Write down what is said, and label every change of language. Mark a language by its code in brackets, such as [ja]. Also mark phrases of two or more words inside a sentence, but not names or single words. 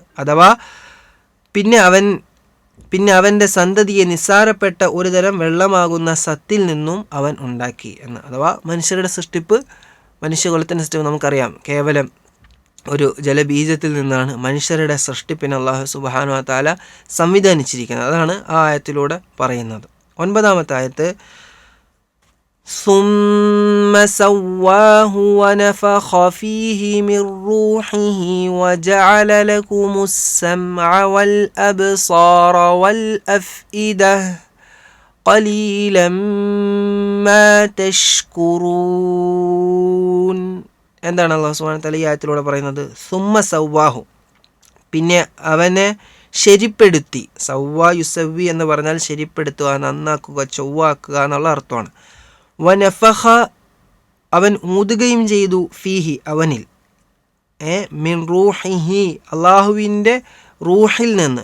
[ml] അഥവാ പിന്നെ അവൻ്റെ സന്തതിയെ നിസ്സാരപ്പെട്ട ഒരു തരം വെള്ളമാകുന്ന സത്തിൽ നിന്നും അവൻ ഉണ്ടാക്കി എന്ന്. അഥവാ മനുഷ്യരുടെ സൃഷ്ടിപ്പ്, മനുഷ്യകുലത്തിൻ്റെ സൃഷ്ടിപ്പ് നമുക്കറിയാം, കേവലം ഒരു ജലബീജത്തിൽ നിന്നാണ് മനുഷ്യരുടെ സൃഷ്ടിപ്പിനെ അല്ലാഹു [ar] سبحانه وتعالى [ml] സംവിധാനിച്ചിരിക്കുന്നത്. അതാണ് ആ ആയത്തിലൂടെ പറയുന്നത്. 9-ാമത്തെ ആയത്ത് [ar] ثم سواه ونفخ فيه من روحه وجعل لكم السمع والأبصار والأفئدة قليلا ما تشكرون. [ml] എന്താണ് അല്ലാഹു [ar] سبحانه وتعالى [ml] ഈ ആയത്തിലൂടെ പറയുന്നത്? [ar] ثم سواه, [ml] പിന്നെ അവനെ ശരിപ്പെടുത്തി. [ar] سوى يسوي [ml] എന്ന് പറഞ്ഞാൽ ശരിപ്പെടുത്തുക, നന്നാക്കുക, ചൊവ്വാക്കുക എന്നുള്ള അർത്ഥമാണ്. വനഫഖ, അവൻ ഊതുകയും ചെയ്തു, ഫീഹി, അവനിൽ, [ar] من روحه, [ml] അള്ളാഹുവിൻ്റെ റൂഹിൽ നിന്ന്.